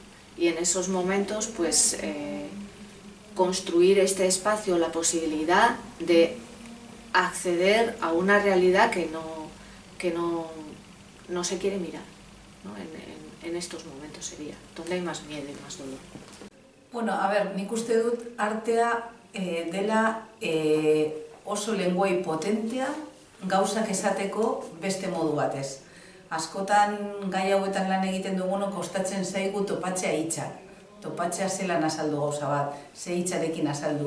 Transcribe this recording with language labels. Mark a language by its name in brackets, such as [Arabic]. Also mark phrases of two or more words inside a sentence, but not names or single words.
[Spanish] Y en esos momentos, construir este espacio, la posibilidad de acceder a una realidad que no se quiere mirar, ¿no? En estos momentos sería, donde hay más miedo y más dolor. [Basque] Nik uste dut artea dela oso lenguai potentea gauzak esateko beste modu batez. Askotan gai hauetan lan egiten dugunok kostatzen zaigu topatzea hitzak. Topatzea zelan azaldu gauza bat, ze hitzarekin azaldu.